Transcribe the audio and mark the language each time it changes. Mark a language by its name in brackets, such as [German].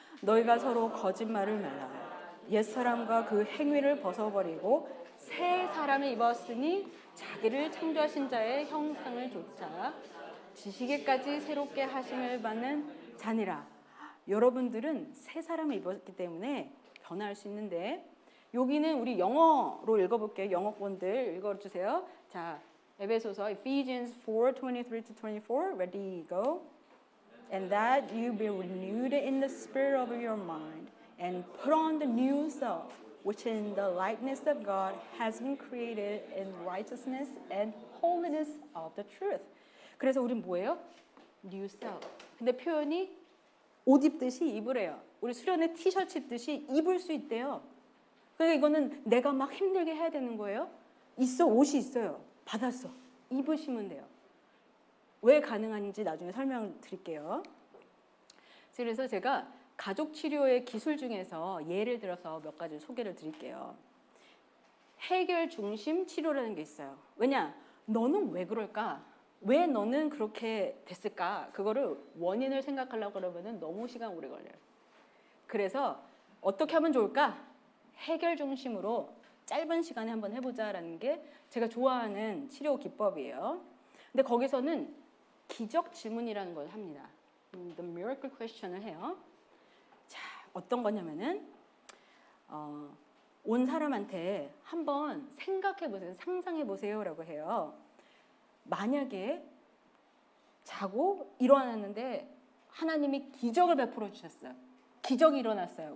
[Korean] 너희가 서로 거짓말을 말라. 옛사람과 그 행위를 벗어버리고 새 사람을 입었으니 자기를 창조하신 자의 형상을 조차 지시기까지 새롭게 하심을 받는 자니라. 여러분들은 새 사람을 입었기 때문에 변화할 수 있는데 여기는 우리 영어로 읽어볼게요. 영어권들 읽어주세요. 자, 에베소서 Ephesians 4:23-24 [English] Ready, go. And that you be renewed in the spirit of your mind and put on the new self, which in the likeness of God has been created in righteousness and holiness of the truth. [Korean] 그래서 우린 뭐예요? [English] New self. [Korean] 근데 표현이 옷 입듯이 입으래요. 우리 수련회 티셔츠 입듯이 입을 수 있대요. 그러니까 이거는 내가 막 힘들게 해야 되는 거예요. 있어, 옷이 있어요. 받았어. 입으시면 돼요. 왜 가능한지 나중에 설명드릴게요. 그래서 제가 가족 치료의 기술 중에서 예를 들어서 몇 가지 소개를 드릴게요. 해결 중심 치료라는 게 있어요. 왜냐? 너는 왜 그럴까? 왜 너는 그렇게 됐을까? 그거를 원인을 생각하려고 그러면 너무 시간 오래 걸려요. 그래서 어떻게 하면 좋을까? 해결 중심으로 짧은 시간에 한번 해보자라는 게 제가 좋아하는 치료 기법이에요. 근데 거기서는 기적 질문이라는 걸 합니다. [English] The miracle question [Korean] 을 해요. 자, 어떤 거냐면은 온 사람한테 한번 생각해 보세요. 상상해 보세요라고 해요. 만약에 자고 일어났는데 하나님이 기적을 베풀어 주셨어요. 기적이 일어났어요.